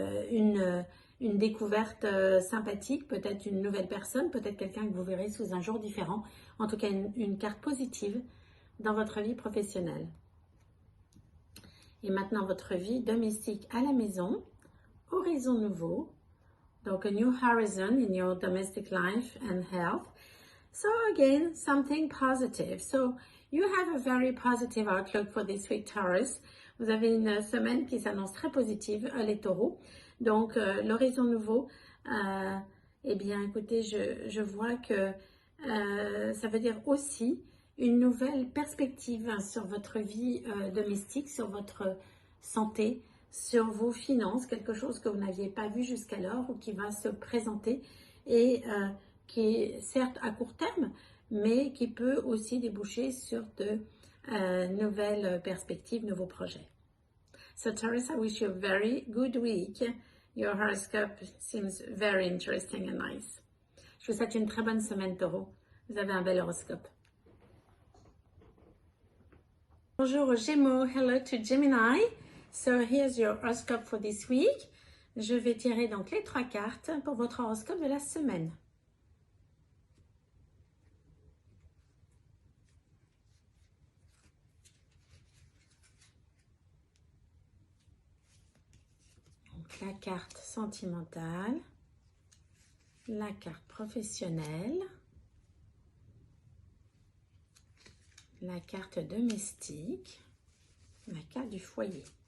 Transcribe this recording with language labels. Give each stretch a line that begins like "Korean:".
French: Une découverte sympathique, peut-être une nouvelle personne, peut-être quelqu'un que vous verrez sous un jour différent. En tout cas, une carte positive dans votre vie professionnelle. Et maintenant, votre vie domestique à la maison, horizon nouveau.
English: Donc, a new horizon in your domestic life and health. So again, something positive. So you have a very positive outlook for this week, Taurus.
French: Vous avez une semaine qui s'annonce très positive, les taureaux. Donc, l'horizon nouveau, eh bien, écoutez, je vois que ça veut dire aussi une nouvelle perspective sur votre vie domestique, sur votre santé, sur vos finances, quelque chose que vous n'aviez pas vu jusqu'alors ou qui va se présenter et qui est certes à court terme, mais qui peut aussi déboucher sur de nouvelles perspectives, nouveaux projets.
English: So Taurus, I wish you a very good week. Your horoscope seems very interesting and nice.
French: Je vous souhaite une très bonne semaine, Taureau. Vous avez un bel horoscope. Bonjour aux Gémeaux,
English: hello to Gemini. So here's your horoscope for this week.
French: Je vais tirer donc les 3 cartes pour votre horoscope de la semaine. Donc la carte sentimentale, la carte professionnelle, la carte domestique, la carte du foyer.